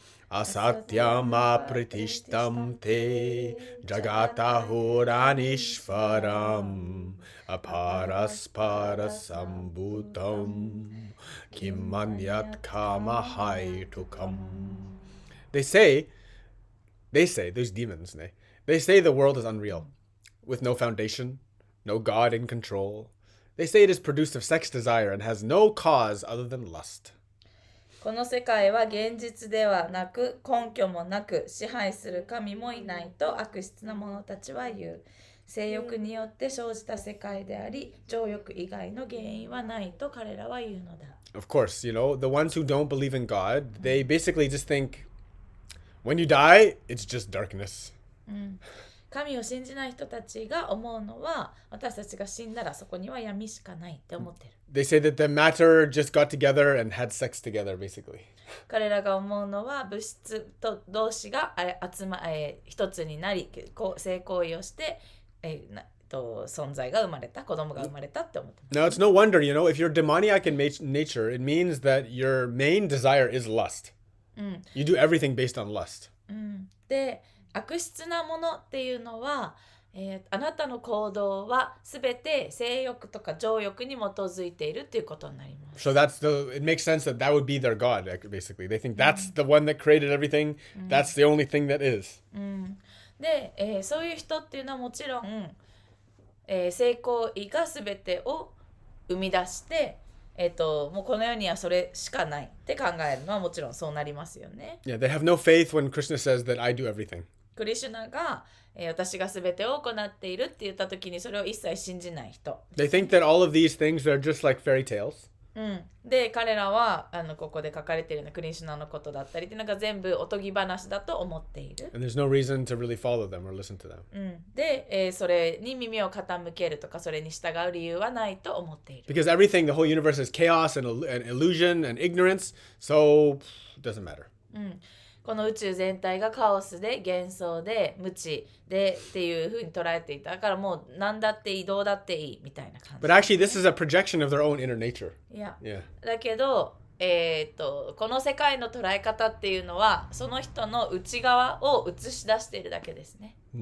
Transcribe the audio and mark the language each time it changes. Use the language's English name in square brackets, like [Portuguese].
[Sanskrit] Asatyamma pritishtam te jagatahurānishvaram aparaspara sambhutam kimmatnyat kama haitukam. [English] They say, those demons, they say the world is unreal, with no foundation, no God in control. They say it is produced of sex desire and has no cause other than lust. [Japanese] この世界は現実ではなく根拠もなく支配する神もいないと悪質な者たちは言う。性欲によって生じた世界であり、情欲以外の原因はないと彼らは言うのだ。 [English] Of course, the ones who don't believe in God, they basically just think, when you die, it's just darkness. [Japanese] 神を信じない人たちが思うのは、私たちが死んだらそこには闇しかないって思ってる。 [English] They say that the matter just got together and had sex together, basically. [Japanese] 彼らが思うのは物質と同士が一つになり、性行為をして、存在が生まれた、子供が生まれたって思ってます。 [English] Now, it's no wonder, if you're demoniac in nature, it means that your main desire is lust. You do everything based on lust. [Japanese] で、悪質なものっていうのは、あなたの行動はすべて性欲とか情欲に基づいているっていうことになります。 [English] So it makes sense that would be their God, basically. They think that's the one that created everything. That's the only thing that is. [Japanese] で、そういう人っていうのはもちろん、性行為がすべてを生み出して、もうこの世にはそれしかないって考えるのはもちろんそうなりますよね。 [English] Yeah, they have no faith when Krishna says that I do everything. [Japanese] クリシュナが、私がすべてを行っているって言った時にそれを一切信じない人。 [English] They think that all of these things are just like fairy tales. [Japanese] で、彼らはここで書かれているようなクリシュナのことだったりっていうのが全部おとぎ話だと思っている。 [English] And there's no reason to really follow them or listen to them. [Japanese] で、それに耳を傾けるとかそれに従う理由はないと思っている。 [English] Because everything, the whole universe is chaos and illusion and ignorance, so it doesn't matter. [Japanese] この宇宙全体がカオスで幻想で無知でっていう風に捉えていた。だからもう何だっていいどうだっていいみたいな感じ。 [English] But actually, this is a projection of their own inner nature. Yeah. Yeah. [Japanese] だけど、この世界の捉え方っていうのはその人の内側を映し出しているだけですね。